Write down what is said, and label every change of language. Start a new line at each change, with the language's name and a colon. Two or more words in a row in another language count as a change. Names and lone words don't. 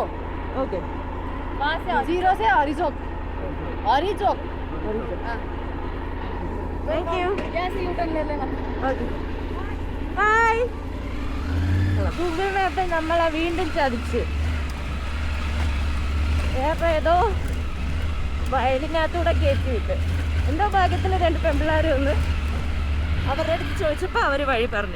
Hindi: ओके, वहाँ से जीरो से हरी चौक. हरी चौक.
English: thank you.
Hindi: यहाँ से यूटर्न ले लेना.
English: okay, bye.
Malayalam: ഗൂഗിൾ മാപ്പ് നമ്മളെ വീണ്ടും ചതിച്ച്. വേറെ ഏതോ വയലിനകത്തൂടെ കയറ്റി വിട്ട്. എന്തോ ഭാഗ്യത്തിൽ 2 പെൺപിള്ളേർ വന്ന് അവരുടെ അടുത്ത് ചോദിച്ചപ്പോൾ അവർ വഴി പറഞ്ഞു.